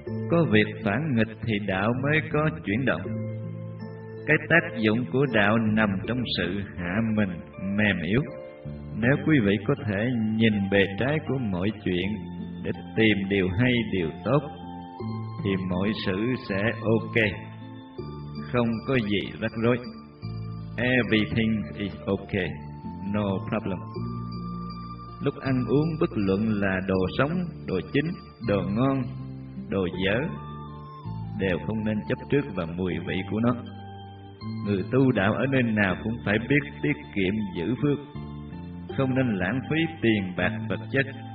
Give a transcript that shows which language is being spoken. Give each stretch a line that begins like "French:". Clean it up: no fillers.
Vietnamese: Có việc phản nghịch thì đạo mới có chuyển động. Cái tác dụng của đạo nằm trong sự hạ mình mềm yếu. Nếu quý vị có thể nhìn bề trái của mọi chuyện để tìm điều hay điều tốt thì mọi sự sẽ ok, không có gì rắc rối.
English: Everything is ok, no problem.
Vietnamese: Lúc ăn uống bất luận là đồ sống, đồ chín, đồ ngon, đồ dở, đều không nên chấp trước vào mùi vị của nó. Người tu đạo ở nơi nào cũng phải biết tiết kiệm giữ phước, không nên lãng phí tiền bạc vật chất.